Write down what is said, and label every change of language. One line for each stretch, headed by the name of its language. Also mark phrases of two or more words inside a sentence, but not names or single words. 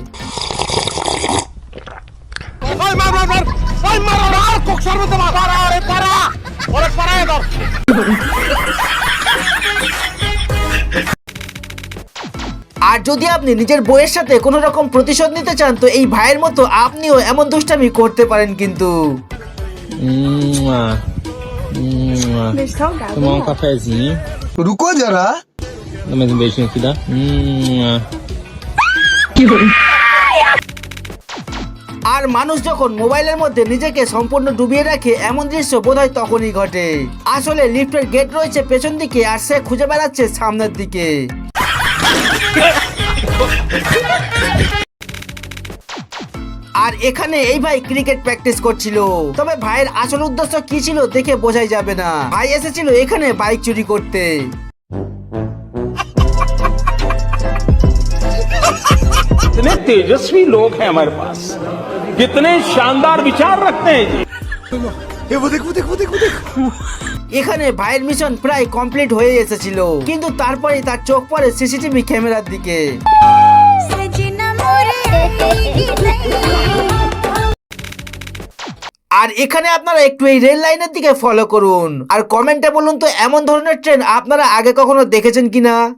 Bangla: আর যদি আপনি নিজের বউয়ের সাথে কোনো রকম প্রতিশোধ নিতে চান তো এই ভাইয়ের মতো আপনিও এমন দুষ্টামি করতে পারেন কিন্তু।
Portuguese: Tomar um cafezinho.
Hindi: रुको जरा
Portuguese: Dá mais um beijinho aqui, dá?
Bangla: আর মানুষ যখন মোবাইলের মধ্যে নিজেকে সম্পূর্ণ ডুবিয়ে রাখে এমন দৃশ্য বোধহয় তখনই ঘটে। আসলে লিফটের গেট রয়েছে পেছন দিকে আর সে খুঁজে বেড়াচ্ছে সামনের দিকে। আর এখানে এই ভাই
English: cricket practice
Bangla: করছিল। তবে ভাইয়ের আসল উদ্দেশ্য কি ছিল দেখে বোঝাই যাবে না। ভাই এসেছিল এখানে বাইক চুরি করতে।
Hindi: कितने तेजस्वी लोग हैं हमारे पास, कितने शानदार विचार रखते हैं जी।
Bangla: এখানে ভাইয়ের মিশন প্রায় কমপ্লিট হয়ে এসেছিল, কিন্তু তারপরে তার চোখ পড়ে
English: CCTV camera
Bangla: দিকে। আর এখানে আপনারা একটু এই
English: rail line
Bangla: দিকে ফলো করুন আর কমেন্টে বলুন তো এমন ধরনের ট্রেন আপনারা আগে কখনো দেখেছেন কিনা।